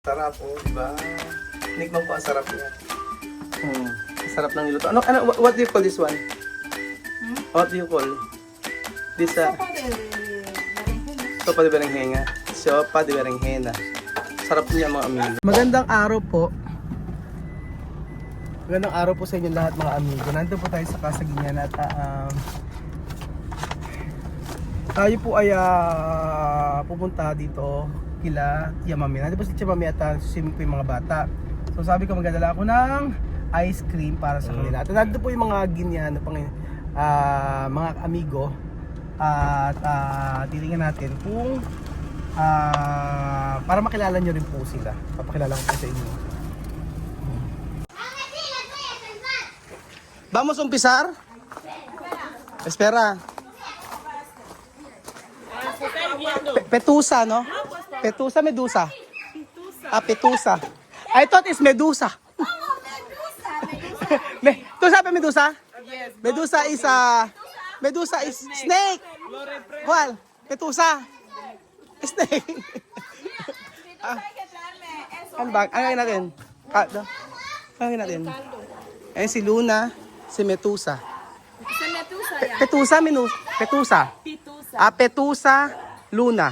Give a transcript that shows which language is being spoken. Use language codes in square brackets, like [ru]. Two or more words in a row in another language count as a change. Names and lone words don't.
[tl] Sarap, oh, di ba? Tikman po ang sarap niya. Sarap ng niluto. [en] What do you call this one? What do you call this? [es] Sopa de berenjena. Sopa de berenjena. [tl] Sarap niya mga amigo. Magandang araw po. Magandang araw po sa inyo lahat mga amigo. Nandito po tayo sa Kasaginyan at tayo po ay pupunta dito kila Tia Mami. Nandito po si Tia Mami at swimming po yung mga bata. So sabi ko magdadala ako ng [en] ice cream [tl] para sa kanila. At nandito po yung mga Ginyan na mga amigo. At titingnan natin kung para makilala nyo rin po sila. Papakilala ko po sa inyo. [es] Vamos a empezar. Espera. Petusa, no? Petusa, medusa. Petusa. [en] I thought it's medusa. [es] ¿Tú sabes medusa? [en] Medusa is snake. [es] ¿Cuál? [en] Petusa. Snake. [tl] Ano ba? Ano natin? Ano natin? Ayan si Luna, si Metusa. Petusa, Petusa. Petusa, Luna.